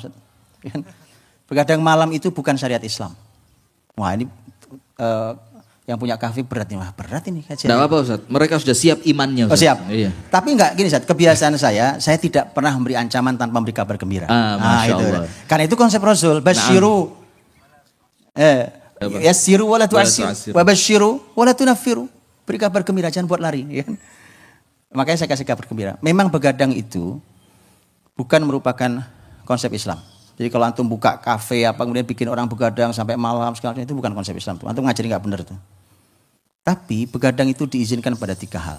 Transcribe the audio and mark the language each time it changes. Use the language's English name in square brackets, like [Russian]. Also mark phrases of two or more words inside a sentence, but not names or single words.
[Indonesian] Begadang malam itu bukan syariat Islam. Wah ini yang punya kafe berat nih, berat ini kajian. Tidak apa-apa Ustaz, mereka sudah siap imannya Ustaz. Oh siap. Iya. Tapi enggak gini Ustaz, kebiasaan saya tidak pernah memberi ancaman tanpa memberi kabar gembira. [Arabic] ما شاء الله. [Indonesian] Karena itu konsep Rasul, [Arabic] basyiru. يسروا ولا تعسروا وبشروا ولا تنفروا. [Indonesian] Beri kabar gembira, jangan buat lari. Ya. Makanya saya kasih kabar gembira. Memang begadang itu bukan merupakan konsep Islam. Jadi kalau antum buka kafe apa kemudian bikin orang begadang sampai malam segala macam itu bukan konsep Islam tuh. Antum ngajari nggak benar tuh. Tapi begadang itu diizinkan pada 3 hal.